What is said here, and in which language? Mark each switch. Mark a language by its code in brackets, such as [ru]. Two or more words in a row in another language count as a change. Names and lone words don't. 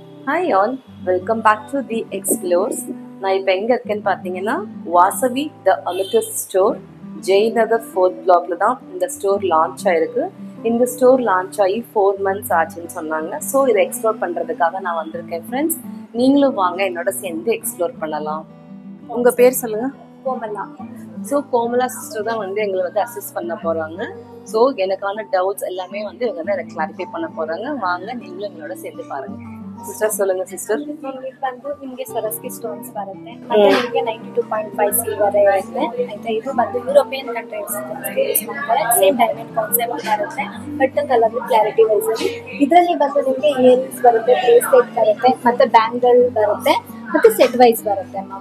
[en] Hi all, welcome back to The Explores. [ta] நான் இப்போ எங்கே இருக்கேன்னு பார்த்தீங்கன்னா வாசவி த அமிர்தஸ் ஸ்டோர் ஜெயநகர் 4th blockல தான் இந்த [en] store launch [ta] ஆயிருக்கு. இந்த [en] store launch [ta] ஆகி 4 months ஆச்சுன்னு சொன்னாங்க. ஸோ இதை எக்ஸ்ப்ளோர் பண்ணுறதுக்காக நான் வந்திருக்கேன் ஃப்ரெண்ட்ஸ். நீங்களும் வாங்க என்னோட சேர்ந்து எக்ஸ்ப்ளோர் பண்ணலாம். உங்கள் பேர் சொல்லுங்கள். கோமலா. ஸோ கோமலா சிஸ்டர் தான் வந்து எங்களை வந்து அசிஸ்ட் பண்ண போகிறாங்க. ஸோ எனக்கான டவுட்ஸ் எல்லாமே வந்து இவங்க தான் எனக்கு கிளாரிஃபை பண்ண போகிறாங்க. வாங்க நீங்களும் எங்களோட சேர்ந்து பாருங்கள். சிஸ்டர் சொல்லங்க சிஸ்டர் [kn] ಬಂದು ನಿಮಗೆ [en] Swarovski stones [kn] ಬರುತ್ತೆ ಮತ್ತೆ ನಿಮಗೆ 92.5 ಸಿಲ್ವರ್ ಇರುತ್ತೆ ಆಯ್ತಾ. ಇದು ಬಂದು [en] European countries use [kn] ಮಾಡ್ತಾರೆ. [en] same diamond concept [kn] ಬರುತ್ತೆ [en] but colour clarity wise [kn] ಅಲ್ಲಿ. ಇದರಲ್ಲಿ ಬಂದು ನಿಮಗೆ ಇಯರಿಂಗ್ಸ್ ಬರುತ್ತೆ, ಬ್ರೇಸ್ಲೆಟ್ ಬರುತ್ತೆ, ಮತ್ತೆ ಬ್ಯಾಂಗಲ್ ಬರುತ್ತೆ, ಮತ್ತೆ [en] set wise [kn] ಬರುತ್ತೆ ಮ್ಯಾಮ್.